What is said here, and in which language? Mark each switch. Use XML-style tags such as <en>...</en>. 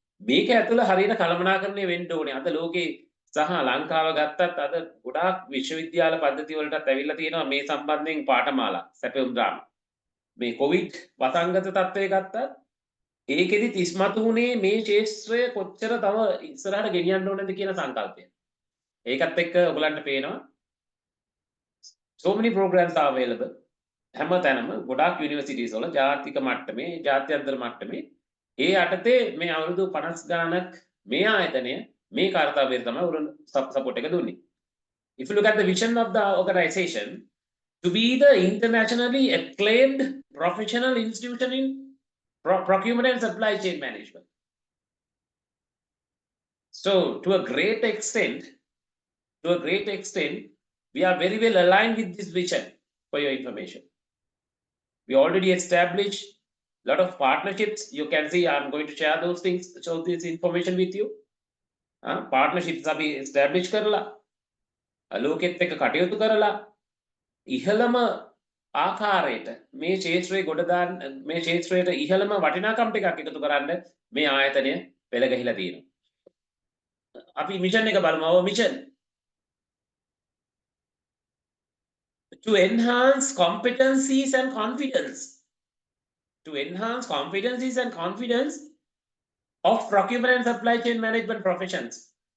<si>මේක ඇතුළ හරියට කළමනාකරණය වෙන්න ඕනේ. අද ලෝකේ සහ ලංකාව ගත්තත් අද ගොඩාක් විශ්වවිද්‍යාල පද්ධති වලටත් ඇවිල්ලා තියෙනවා මේ සම්බන්ධයෙන් පාඨමාලා සැපයුම් දාම. මේ කොවිඩ් වසංගත තත්ත්වය ගත්තත් ඒකෙදි තිස්මතු වුණේ මේ ක්ෂේත්‍රය කොච්චර තව ඉස්සරහට ගෙනියන්න ඕනද කියන සංකල්පය. ඒකත් එක්ක ඔයගලන්ට පේනවා</si> <en>so many programs are available.</en> <si>හැම තැනම ගොඩාක් යුනිවර්සිටිස් වල ජාතික මට්ටමේ, ජාත්‍යන්තර මට්ටමේ ඒ යටතේ මේ අවුරුදු 50 ගානක් මේ ආයතනය මේ කාර්යය තමයි උරුම සපෝට් එක දුන්නේ.</si> <en>If you look at the vision of the organization to be the internationally acclaimed professional institution in procurement and supply chain management. So to a great extent, we are very well aligned with this vision for your information. We already established a lot of partnerships. You can see I'm going to share those things, show this information with you.</en> <si>Partnerships අපි establish කරලා ලෝකෙත් එක්ක කටයුතු කරලා ඉහළම ආකාරයට මේ ක්ෂේත්‍රයේ ගොඩ දාන්න මේ ක්ෂේත්‍රයට ඉහළම වටිනාකම් ටිකක් එකතු කරන්න මේ ආයතනය පෙළ ගහිලා තියෙනවා. අපි මිෂන් එක බලමු.</si> <en>our mission to enhance competencies and confidence. To enhance competencies and confidence of procurement and supply chain management professions.</en>